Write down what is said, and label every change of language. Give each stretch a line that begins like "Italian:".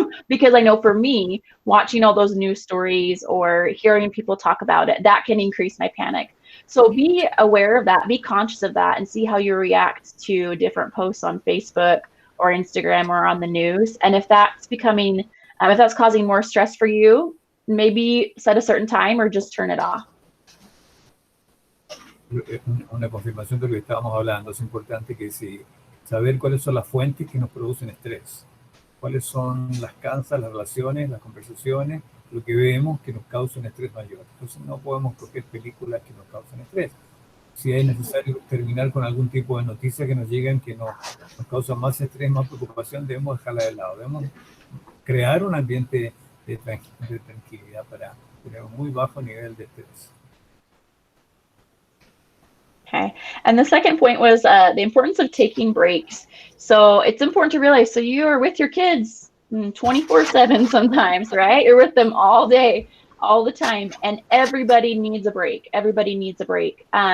English: Because I know for me, watching all those news stories or hearing people talk about it, that can increase my panic. So be aware of that, be conscious of that, and see how you react to different posts on Facebook or Instagram or on the news. And if that's becoming, if that's causing more stress for you, maybe set a certain time or just turn it off.
Spanish: Una confirmación de lo que estábamos hablando. Es importante que saber cuáles son las fuentes que nos producen estrés, cuáles son las causas, las relaciones, las conversaciones, lo que vemos que nos causa un estrés mayor. Entonces no podemos coger películas que nos causen estrés. Si es necesario terminar con algún tipo de noticia que nos llegan que nos causa más estrés, más preocupación, debemos dejarla de lado. Debemos crear un ambiente de tranquilidad para tener un muy bajo nivel de estrés.
English: Okay. And the second point was the importance of taking breaks. So it's important to realize, so you are with your kids 24/7 sometimes, right? You're with them all day. all the time, and everybody needs a break. Everybody needs a break.